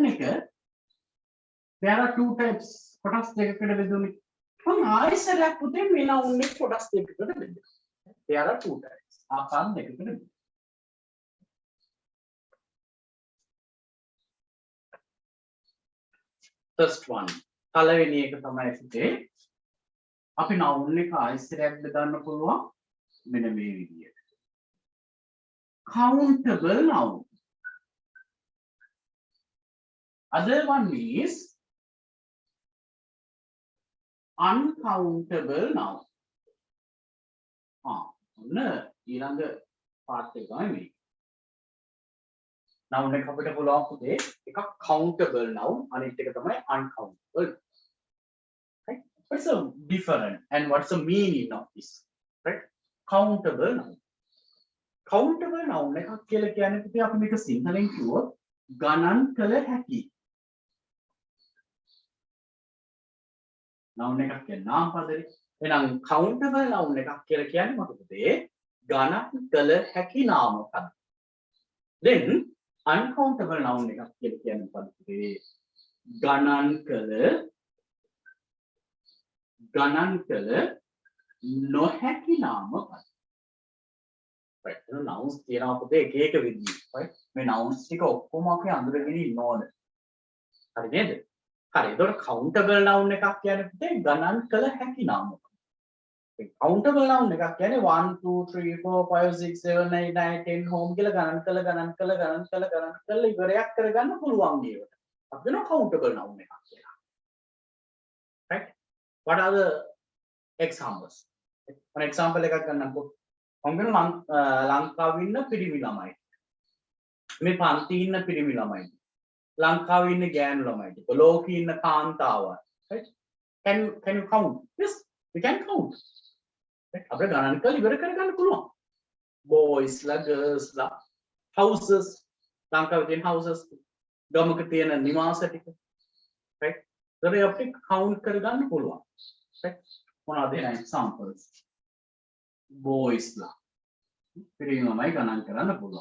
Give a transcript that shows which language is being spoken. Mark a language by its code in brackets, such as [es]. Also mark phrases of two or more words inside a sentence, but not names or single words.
[si] එක [en] there are two types [si] කොටස් දෙකකට බෙදුනේ මම ආයෙසරයක් පුතේ මේ noun එක කොටස් දෙකකට බෙදුවා [en] there are two types [si] ආකාර දෙකකට බෙදුවා [en] first one [si] පළවෙනි එක තමයි පුතේ අපි noun එක ආයසරයක් බෙදන්න පුළුවන් මෙන්න මේ විදිහට. [en] Countable noun. Other one is uncountable noun. [si] ඔන්න ඊළඟ part එක තමයි මේ. noun එක අපිට පුළුවන් පුතේ එකක් [en] countable noun [si] අනිත් එක තමයි uncountable. [en] Right? What's the difference and what's the meaning of this? Right? Countable noun. Countable noun [si] එකක් කියලා කියන්නේ පුතේ අපි මේක සිංහලෙන් කිව්වොත් ගණන් කළ හැකි. noun එකක් කියන්නේ නාම පදේ. එහෙනම් [en] countable noun [si] එකක් කියලා කියන්නේ මොකද පුතේ? ගණන් කළ හැකි නාම පද. [en] Then uncountable noun [si] එකක් කියලා කියන්නේ මොකද පුතේ? ගණන් කළ නොහැකි නාම පද. [en] right nouns [si] තියෙනවා පුතේ එක එක විදිහට. right මේ nouns ටික ඔක්කොම අපි අඳුරගෙන ඉන්න ඕන. හරි නේද? හරි. ඒතකොට [en] countable noun [si] එකක් කියන්නේ පුතේ ගණන් කළ හැකි නාම පද. [en] countable noun [si] එකක් කියන්නේ 1 2 3 4 5 6 7 8 9 10 home කියලා ගණන් කළ ඉවරයක් කරගන්න පුළුවන් ඒවට. අපි කියනවා [en] countable noun [si] එකක් කියලා. [en] right what are the examples? an example [si] එකක් ගන්නකො. මම කියනවා ලංකාවේ ඉන්න පිරිමි ළමයි. මේ පන්තියේ ඉන්න පිරිමි ළමයි. ලංකාවේ ඉන්න ගෑනු ළමයි. ලෝකේ ඉන්න කාන්තාවන්. [en] right can you count? Yes we can count. [si] අපිට ගණන් කරලා ඉවර කරගන්න පුළුවන්. boys ලා girls ලා houses ලංකාවේ තියෙන houses ගමක තියෙන නිවාස ටික right ඒතරේ අපිට count කරගන්න පුළුවන්. right මොනවද එන examples? boys ලා පිරිමි ළමයි ගණන් කරන්න පුළුවන්.